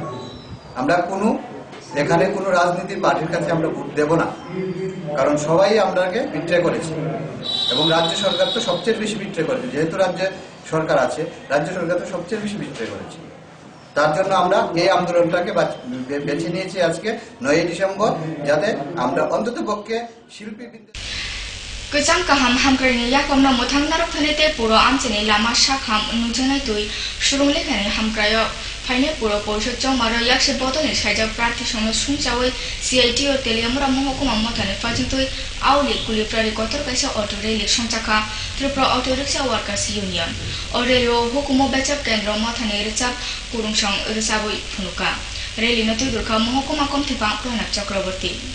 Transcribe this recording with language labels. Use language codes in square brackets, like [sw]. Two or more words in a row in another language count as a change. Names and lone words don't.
[bn] আমরা এখানে কোনো রাজনীতির পার্টির কাছে আমরা ভোট দেব না, কারণ সবাই আমরাকে বিট্রে করেছে এবং রাজ্য সরকার তো সবচেয়ে বেশি বিট্রে করেছে। যেহেতু রাজ্য সরকার আছে, রাজ্য সরকার তো সবচেয়ে বেশি বিট্রে করেছে। তার জন্য আমরা এই আন্দোলনটাকে বেছে নিয়েছি আজকে 9ই ডিসেম্বর, যাতে আমরা অন্তত পক্ষে শিল্পী [trp] Kecang kaham hamkari yakamna muthang narok thanete puro amcheni lama shakham nujanai tui surung lekhani hamkrayo phaine puro porishod chongmaro yakse botoni saija prarthi sono sungchawi CITO teliamra mohokuma mothane fajintui auli kuliprari kotor kaisa [en] auto rally [trp] songchaka Tripura Auto Rickshaw Workers Union orelo hukumo bechap kendro mothane recap kurungsong resabui phunuka rally notui durkha mohokuma komthipang Pranab Chakraborty